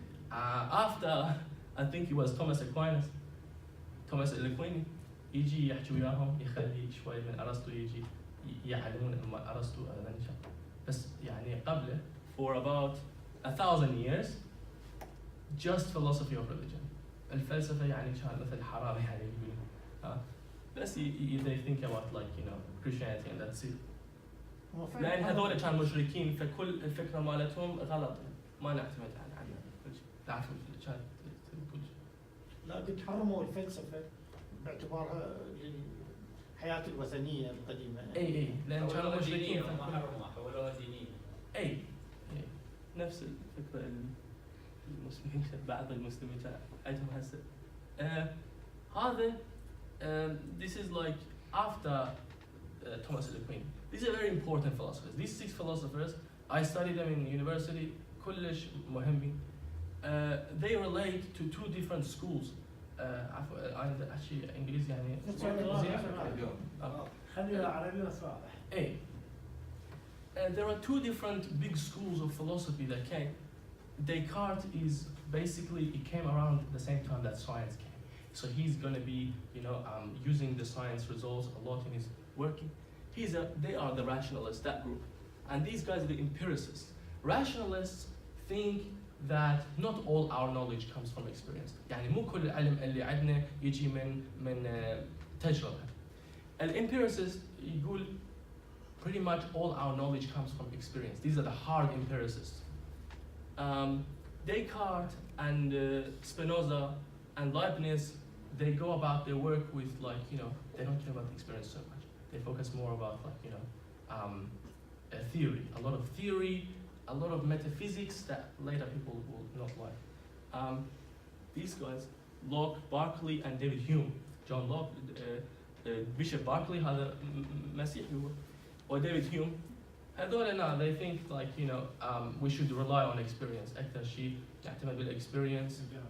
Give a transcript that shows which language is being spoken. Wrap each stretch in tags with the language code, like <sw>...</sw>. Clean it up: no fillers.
<en>After, I think it was Thomas Aquinas,</en> <ar>يجي يحكي وياهم يخلي شوي من أرسطو يجي يعلمون أرسطو بس قبله</ar> <en>for about 1,000 years just philosophy of religion.</en> <ar>الفلسفة كان مثل حرام يقولون بس</ar> <en>they think about Christianity and that's it.</en> <ar>لأن هذول كانوا مشركين فكل الفكرة مالتهم غلط ما نعتمد عليها نعرف كانت كل شيء. لا قد حرموا الفلسفة باعتبارها للحياة الوثنية القديمة. اي لأن كانوا مشركين ما حرموها حولوها دينية. اي نفس الفكرة المسلمين بعض المسلمين عندهم هسه هذا</ar> <en>this is like after Thomas Aquinas. These are very important philosophers. These 6 philosophers, I studied them in university.</en> <ar>كلش مهمين.</ar> <en>They relate to 2 different schools. actually إنجليزي</en> <ar>خلينا عربي وصالح. إيه.</ar> <en>There are 2 different big schools of philosophy that came. Descartes is basically, it came around the same time that science came. So he's going to be, using the science results a lot in his working. They are the rationalists, that group. And these guys are the empiricists. Rationalists think that not all our knowledge comes from experience.</en> <ar>مو كل العلم اللي عندنا يجي من تجربة.</ar> <en>الempiricist يقول pretty much all our knowledge comes from experience. These are the hard empiricists. Descartes and Spinoza and Leibniz, they go about their work with they don't care about the experience so much. They focus more about a theory, a lot of theory, a lot of metaphysics that later people will not like. These guys, Locke, Berkeley, and David Hume. John Locke, Bishop Berkeley</en> <ar>هذا مسيحي هو,</ar> <en>or David Hume.</en> <ar>هذول</ar> <en>they think we should rely on experience.</en> <ar>أكثر شيء نعتمد بالexperience.</ar>